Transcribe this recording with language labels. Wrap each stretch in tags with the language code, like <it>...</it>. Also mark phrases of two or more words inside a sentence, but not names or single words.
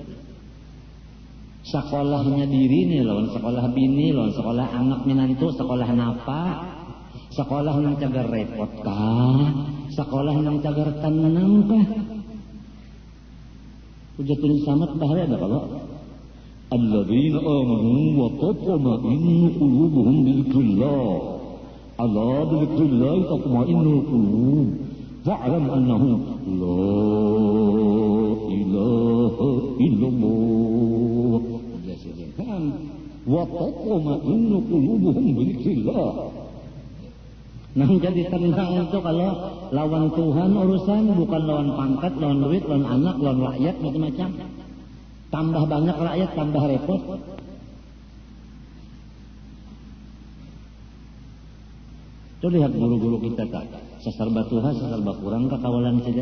<bjn>Sekolahnya diri nih lawan sekolah bini, lawan sekolah anak minantu, sekolah napa? Sekolah yang cagar repot kah? Sekolah yang cagar tenang kah? Hujatul samat bahaya ada kalau</bjn> <ar>الذين آمنوا وتطمئن قلوبهم بذكر الله. ألا بذكر الله تطمئن القلوب. فاعلم أنه لا إله إلا الله. وتطمئن قلوبهم بذكر الله.</ar> <bjn>Nah jadi tenang itu kalau lawan Tuhan urusan bukan lawan pangkat, lawan duit, lawan anak, lawan rakyat macam-macam. Tambah banyak rakyat, tambah repot. Tuh lihat guru-guru kita tak sasar batuha, sasar bakurang kakawalan saja.</bjn>